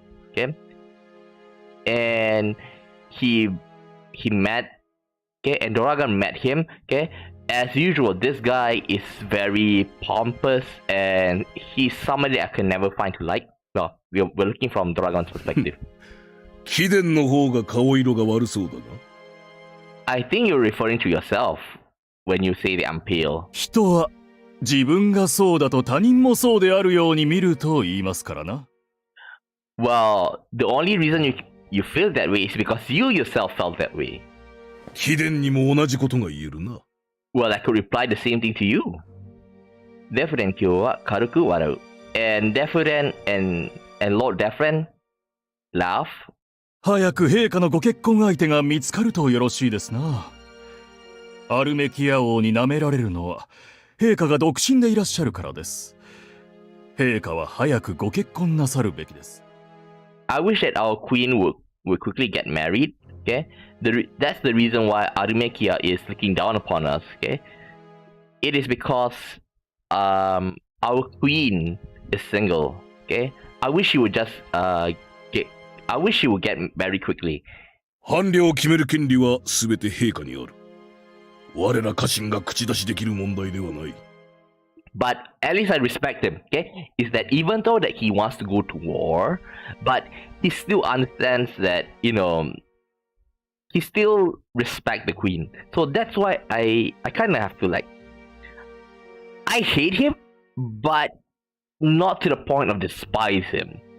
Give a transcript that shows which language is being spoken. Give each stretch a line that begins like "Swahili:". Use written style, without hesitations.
English: Okay, and he met, okay, and Doragon met him, okay. As usual, this guy is very pompous, and he's somebody I can never find to like. Well, we're looking from Doragon's perspective.
Japanese: 貴殿の方が顔色が悪そうだな。
English: I think you're referring to yourself when you say that I'm pale.
Japanese: 人は自分がそうだと他人もそうであるように見ると言いますからな。
English: Well, the only reason you feel that way is because you yourself felt that way.
Japanese: 貴殿にも同じことが言えるな。
English: Well, I could reply the same thing to you.
Japanese: Defren kyo wa karuku warau.
English: And Defren and Lord Defren laugh.
Japanese: 早く陛下のご結婚相手が見つかるとよろしいですな。アルメキア王に舐められるのは陛下が独身でいらっしゃるからです。陛下は早くご結婚なさるべきです。
English: I wish that our queen would quickly get married. Okay, that's the reason why Arimekia is looking down upon us. Okay, it is because our queen is single. Okay, I wish she would just I wish she would get married quickly.
Japanese: 伴侶を決める権利はすべて陛下にある。我ら家臣が口出しできる問題ではない。
English: But at least I respect him, okay? Is that even though that he wants to go to war, but he still understands that, you know, he still respect the queen. So that's why I kind of have to like, I hate him, but not to the point of despise him.